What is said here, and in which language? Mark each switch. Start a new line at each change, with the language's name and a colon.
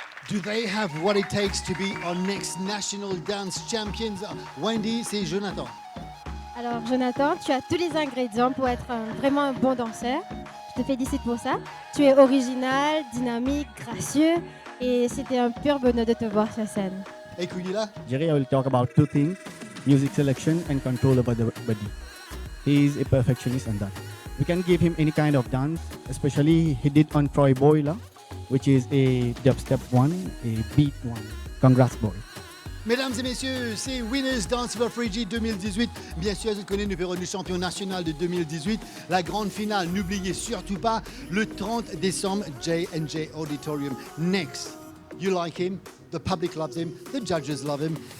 English: Do they have what it takes to be our next national dance champions?
French: Wendy, c'est Jonathan. Alors Jonathan, tu as tous les ingrédients pour être vraiment un bon danseur. Je te félicite pour ça. Tu es original, dynamique, gracieux et c'était un pur bonheur de te voir sur scène. Et Kunila?
English: Jerry, I will talk about two things, music selection and control over the body. He is a perfectionist on that. We can give him any kind of dance, especially he did on Troy Boy, which is a dubstep one, a beat one. Congrats, boy.
French: Mesdames et messieurs, c'est Winners Dance for Free G 2018. Bien sûr, vous connaissez le numéro du champion national de 2018. La grande finale, n'oubliez surtout pas, le 30 décembre, J&J Auditorium.
English: Next, you like him, the public loves him, the judges love him.